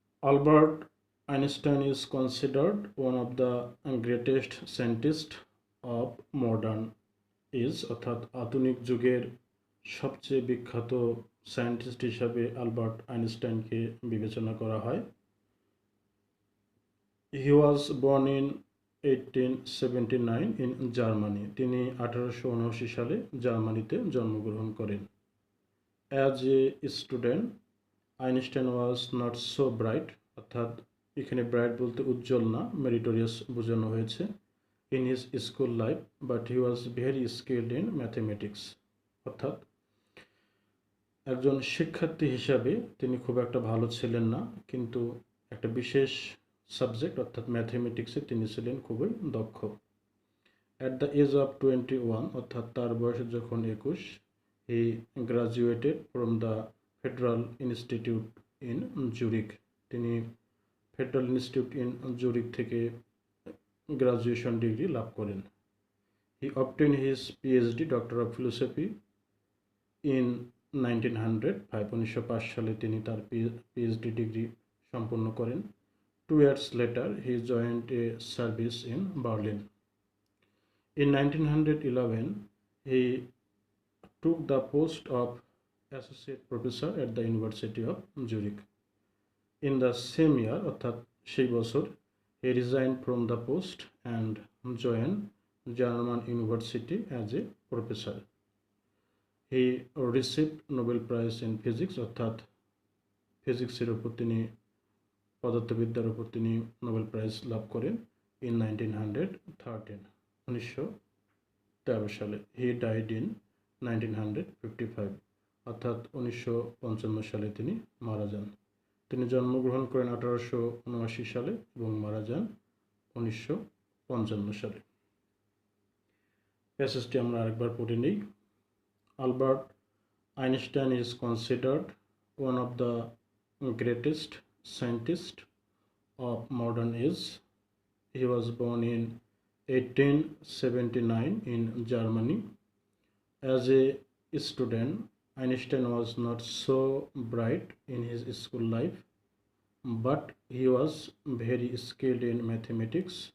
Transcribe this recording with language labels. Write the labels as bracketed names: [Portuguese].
[Bangla] Albert Einstein [English] is considered one of the greatest scientists of modern age, [Bangla] অর্থাৎ আধুনিক যুগের সবচেয়ে বিখ্যাত সায়েন্টিস্ট হিসাবে আলবার্ট আইনস্টাইনকে বিবেচনা করা হয়। [English] He was born in 1879 in Germany. [Bangla] তিনি 1879 সালে জার্মানিতে জন্মগ্রহণ করেন। [English] As a student, Einstein was not so bright, [Bangla] অর্থাৎ এখানে ব্রাইট বলতে উজ্জ্বল না, মেরিটোরিয়াস বোঝানো হয়েছে, [English] in his school life, but he was very skilled in mathematics, [Bangla] অর্থাৎ একজন শিক্ষার্থী হিসাবে তিনি খুব একটা ভালো ছিলেন না, কিন্তু একটা বিশেষ সাবজেক্ট অর্থাৎ ম্যাথমেটিক্সে তিনি ছিলেন খুবই দক্ষ। [English] at the age of 21, [Bangla] অর্থাৎ তার বয়স যখন 21, [English] He graduated from the federal institute in Zurich. [Bangla] তিনি ফেডারাল ইনস্টিটিউট ইন জুরিক থেকে গ্রাজুয়েশন ডিগ্রি লাভ করেন। [English] he obtain his PhD doctor of philosophy in 1905, [Bangla] 1905 সালে তিনি তার পিএইচডি ডিগ্রি সম্পন্ন করেন। [English] 2 years later, he joined a service in Berlin. In 1911, he took the post of associate professor at the University of Zurich. In the same year, [Bangla] অর্থাৎ সেই বছর, [English] he resigned from the post and joined German University as a professor. He received Nobel Prize in Physics, [Bangla] অর্থাৎ ফিজিক্সের উপর তিনি, পদার্থবিদ্যার উপর তিনি নোবেল প্রাইজ লাভ করেন ইন 1913, 1913 সালে। [English] he died in 1955, [Bangla] অর্থাৎ 1955 সালে তিনি মারা যান। তিনি জন্মগ্রহণ করেন 1879 সালে এবং মারা যান 1955 সালে। প্যাসেজটি আমরা আরেকবার পড়ে নিই। [English] Albert Einstein is considered one of the greatest scientist of modern age. He was born in 1879 in Germany. As a student, Einstein was not so bright in his school life, but he was very skilled in mathematics.